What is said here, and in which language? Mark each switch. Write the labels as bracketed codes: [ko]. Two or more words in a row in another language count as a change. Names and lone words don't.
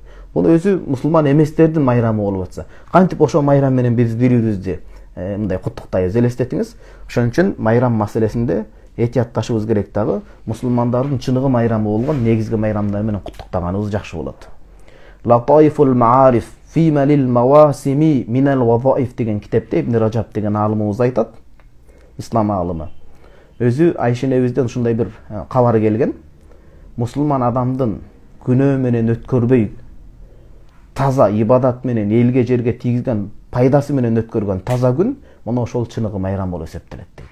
[ky] Бул өзү мусулман эместердин майрамы болуп атса, кантип ошол майрам менен биз бири-бирибизди мындай куттуктайбыз, элестетиңиз. Ошон үчүн майрам маселесинде этиятташыбыз керек дагы. Мусулмандардын чыныгы майрамы болгон негизги майрамдар менен куттуктаганыбыз жакшы болот. Латаифул маариф фима лил мавасими минал вазаиф деген китепте Ибн Ражаб деген аалымыбыз айтат. Ислам аалымы. Өзү Айшенебизден ушундай бир кабар келген. Мусулман адамдын күнөө менен өткөрбөй таза ибадат менен элге жерге тийгизген пайдасы менен өткөргөн таза күн мына ошол чыныгы майрам болуп эсептелет дейт.